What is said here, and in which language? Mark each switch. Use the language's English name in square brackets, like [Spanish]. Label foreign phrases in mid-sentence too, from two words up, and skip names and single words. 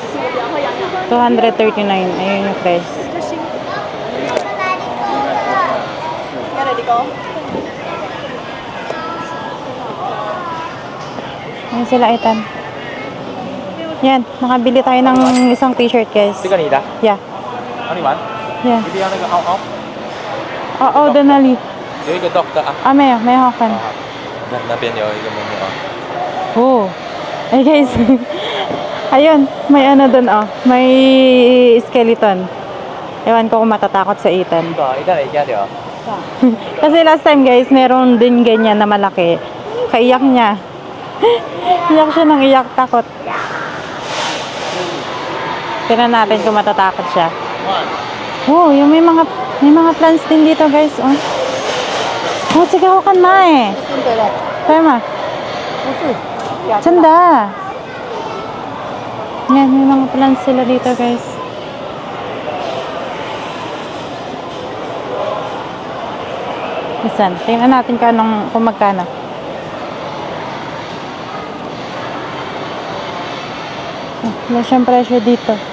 [Filipino] 239. Ayun yung price. Ayan sila Ethan. Yan. Nakabili tayo ng isang [English] t-shirt guys. [Chinese] 这个你的？ [English] Yeah. [Chinese] 你玩？ [English] Yeah. [Chinese] 你不要那个凹凹。 [Filipino] Oo, Donali. [Chinese] 有一个 dog 的啊。 [Filipino] May hawakan. [Chinese] 那边有一个妹妹啊。 [Filipino] Oh. Ay guys. Ayun, may ano dun oh. May skeleton. Ewan ko kung matatakot sa Ethan. [Chinese] 对啊，一个人家的啊。 [Filipino] Kasi [English] last time guys, [Filipino] meron din ganyan na malaki. Kaiyak niya. Iyak siya ng iyak, takot. Tignan natin kung matatakot siya. Oh, yung may mga plants din dito, guys. [Chinese] Oh. Oh, 这个好看买。对吗？ [Filipino] 真的。Yan, may mga plants sila dito, guys. Isan, tingnan natin kung magkano. Wala siyang presyo dito.